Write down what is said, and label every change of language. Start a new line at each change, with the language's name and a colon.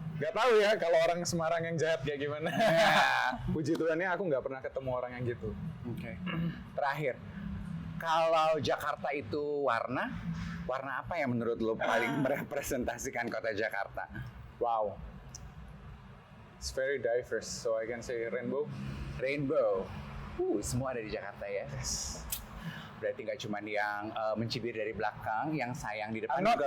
Indonesian: Gak tahu ya kalau orang Semarang yang jahat kayak gimana. Puji Tuhannya aku nggak pernah ketemu orang yang gitu. Oke. Terakhir, kalau Jakarta itu warna apa yang menurut lo paling merepresentasikan kota Jakarta? Wow.
English: It's very diverse, so I can say rainbow.
Indonesian: Rainbow. Semua ada di Jakarta ya. Berarti nggak cuma yang mencibir dari belakang, yang sayang di depan juga